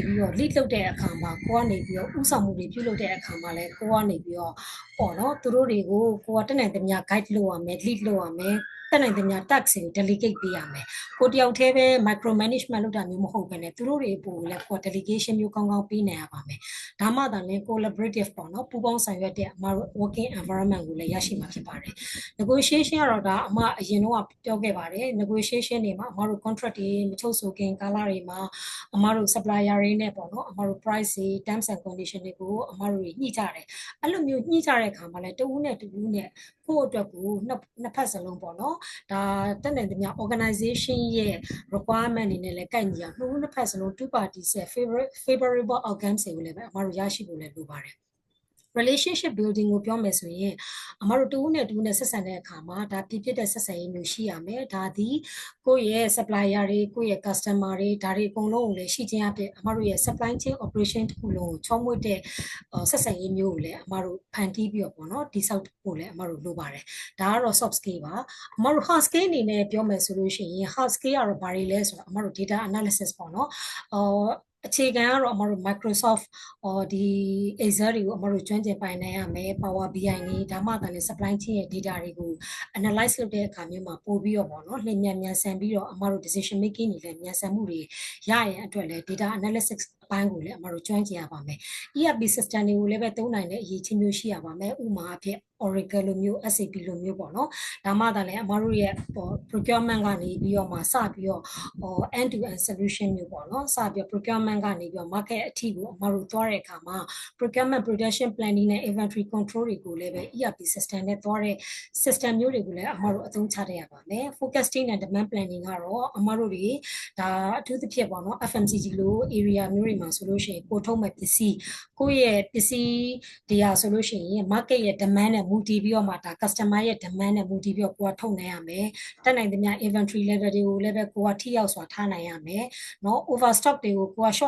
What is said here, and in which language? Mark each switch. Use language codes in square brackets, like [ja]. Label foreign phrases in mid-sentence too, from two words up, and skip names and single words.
[my] ပြီးတော့ lead လုပ်တဲ့အခါမှာကိုကနေပြီးတော့ဥဆောင်မှုတွေပြုလုပ်တဲ့အခါမှာလည်းကိုကနေပြီးတော့ပေါ့နော်သူတို့တွေကိုကိုကတက်နိုင်သမျှ guide လုပ်ရမယ် lead လုပ်ရမယ်တက် နိုင်သမျှ task ကို delegate ပေးရမယ်ကိုတယောက်တည်းပဲ [en] micro management [my] လုပ်တာမျိုးမဟုတ်ဘဲနဲ့သူတို့တွေပို့လည်းကို delegation မျိုးကောင်းကောင်းပေးနိုင်ရပါမယ်ဒါမှသာလည်း collaborative ပေါ့နော်ပူးပေါင်းဆောင်ရွက်တဲ့အမတို့ [en] working environment [my] ကိုလည်းရရှိမှာဖြစ်ပါတယ် negotiation ကတော့ဒါအမအရင်တော့ပြောခဲ့ပါတယ် negotiation တွေမှာအမတို့ contract တွေမချုပ်ဆိုခင်ကာလတွေမှာအမတို့ supplier တွေနဲ့ပေါ့နော်အမတို့ price တွေ [en] terms and condition [my] တွေကိုအမတို့ညှိကြတယ်အဲ့လိုမျိုးညှိကြတဲ့အခါမှာလည်းတဦးနဲ့တဦးနဲ့ကိုယ့်အတွက်ကိုနှစ်ဖက်စလုံး ပေါ့နော်ဒါတက်နိုင်သမျှ organization ရဲ့ requirement တွေနဲ့လည်းကိုက်ညီအောင်နှစ်ဖက်စလုံး [en] two parties [my] ရဲ့ [en] favorable outcomes [my] တွေကိုလည်းပဲအမတို့ရရှိဖို့လည်းလို ပါတယ် [en] relationship building [my] ကိုပြောမယ်ဆိုရင်အမတို့တူးနဲ့ဆက်ဆံတဲ့အခါမှာဒါပြည့်ပြည့်တဲ့ဆက်ဆံရေးမျိုးရှိရမယ်ဒါသည်ကိုယ့်ရဲ့ supplier တွေကိုယ့်ရဲ့ customer တွေဒါတွေအကုန်လုံးကိုလည်းရှိခြင်းအပြင်အမတို့ရဲ့ [en] supply chain operation [my] တစ်ခုလုံးကိုချောမွေ့တဲ့ဆက်ဆံရေးမျိုးကိုလည်းအမတို့ဖန်တီးပြီးတော့ပေါ့နော်တိဆောက်ဖို့လည်းအမတို့လိုပါတယ်ဒါကတော့ [en] soft skill [my] ပါအမတို့ [en] hard skill [my] အနေနဲ့ပြောမယ်ဆိုလို့ရှိရင် hard skill ကတော့ဘာတွေလဲဆိုတော့အမတို့ [en] data analysis [my] ပေါ့နော်အခြေခံကတော့အမတို့ Microsoft ဒီ Excel တွေကိုအမတို့ကျွမ်းကျင်ပိုင်နိုင်ရမယ် Power BI တွေဒါမှသာလေ [en] supply chain [my] ရဲ့ data တွေကို analyze လုပ်တဲ့အခါမျိုးမှာပို့ပြီးတော့ပေါ့နော်လျင်မြန်ဆန်ပြီးတော့အမတို့ [en] decision making [my] တွေလည်းမြန်ဆန်မှုတွေရရင်အတွက်လည်း [en] data analysis [my] အပိုင်းကိုလည်းအမတို့ကျွမ်းကျင်ရပါမယ် [en] ERP system [my] တွေကိုလည်းပဲသုံးနိုင်တဲ့အရေးချင်းမျိုးရှိရပါ မယ်ဥပမာအဖြစ် Oracle လိုမျိုး SAP လိုမျိုးပေါ့နော်ဒါမှသာလည်းအမတို့ရဲ့ procurement ကနေပြီးတော့မှစပြီးတော့ [en] end to end solution [my] မျိုးပေါ့နော်စပြီးတော့ procurement ကနေပြီးတော့ market အထိကိုအမတို့သွားတဲ့အခါမှာ [en] procurement production planning [my] နဲ့ [en] inventory control [my] တွေကိုလည်းပဲ [en] ERP system [my] နဲ့သွားတဲ့ system မျိုးတွေကိုလည်းအမတို့အ သုံးချတတ်ရပါမယ် [en] forecasting and demand planning [my] ကတော့အမတို့တွေဒါအထူးသဖြင့်ပေါ့နော် FMCG လို area မျိုးတွေမှာဆိုလို့ရှိရင်ကိုထုတ်မဲ့ပစ္စည်းကိုယ့်ရဲ့ပစ္စည်းတရားဆိုလို့ရှိရင် market ရဲ့ demand နဲ့မူ တည်ပြီးတော့မှဒါ customer ရဲ့ demand နဲ့မူတည်ပြီးတော့ကိုကထုတ်နိုင်ရမယ်တက်နိုင်သမျှ [en] inventory level [my] တွေကိုလည်းပဲကိုကထိရောက်စွာထားနိုင်ရမယ်เนาะ overstock တွေကိုကိုက short